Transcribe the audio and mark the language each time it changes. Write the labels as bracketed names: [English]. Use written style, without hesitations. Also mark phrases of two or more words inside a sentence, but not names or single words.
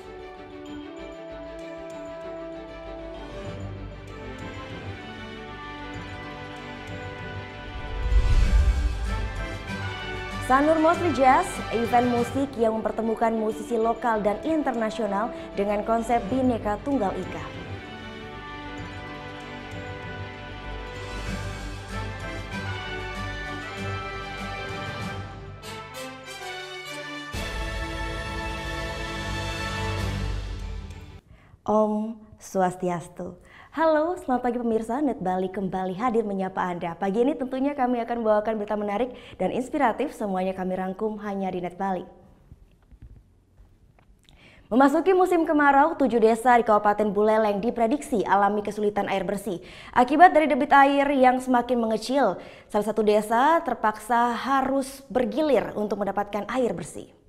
[Indonesian] Sanur Mostly Jazz, event musik yang mempertemukan musisi lokal dan internasional dengan konsep Bhinneka Tunggal Ika. [Balinese] Om Swastiastu. [Indonesian] Halo, selamat pagi pemirsa. Net Bali kembali hadir menyapa Anda. Pagi ini tentunya kami akan membawakan berita menarik dan inspiratif. Semuanya kami rangkum hanya di Net Bali. Memasuki musim kemarau, 7 desa di Kabupaten Buleleng diprediksi alami kesulitan air bersih. Akibat dari debit air yang semakin mengecil, salah satu desa terpaksa harus bergilir untuk mendapatkan air bersih.